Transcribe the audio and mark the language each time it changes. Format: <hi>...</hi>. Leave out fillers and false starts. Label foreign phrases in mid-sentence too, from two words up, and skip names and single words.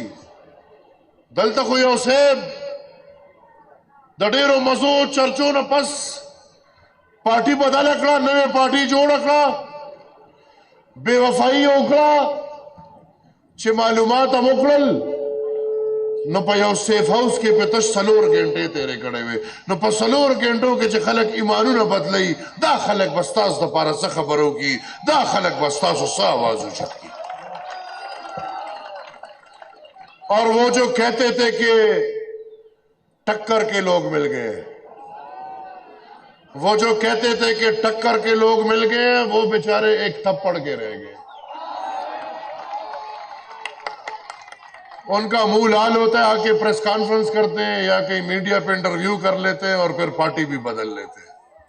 <ps>دلته خو یو صاحب د ډېرو مزو چرچو نه پس پارټي بدله کړه، نوې پارټي جوړه کړه، بے وفایي وکړه چې معلومات هم وکړل نو په یو سیف هاوس کې په تش 4 غنټې تیرې کړې وې. نو په 4 غنټو کې چې خلک ایمانونه بدلوي، دا خلک به ستاسو دپاره څه خبرو کي، دا خلک به ستاسو څه آواز اوچت کي.</ps> <ur>اور وہ جو کہتے تھے کہ ٹکر کے لوگ مل گئے، وہ جو کہتے تھے کہ ٹکر کے لوگ مل گئے، وہ بیچارے ایک تھپڑ کے رہ گئے. ان کا منہ لال ہوتا ہے، آ کے پریس کانفرنس کرتے ہیں یا کہیں میڈیا پہ انٹرویو کر لیتے ہیں اور پھر پارٹی بھی بدل لیتے ہیں.</ur>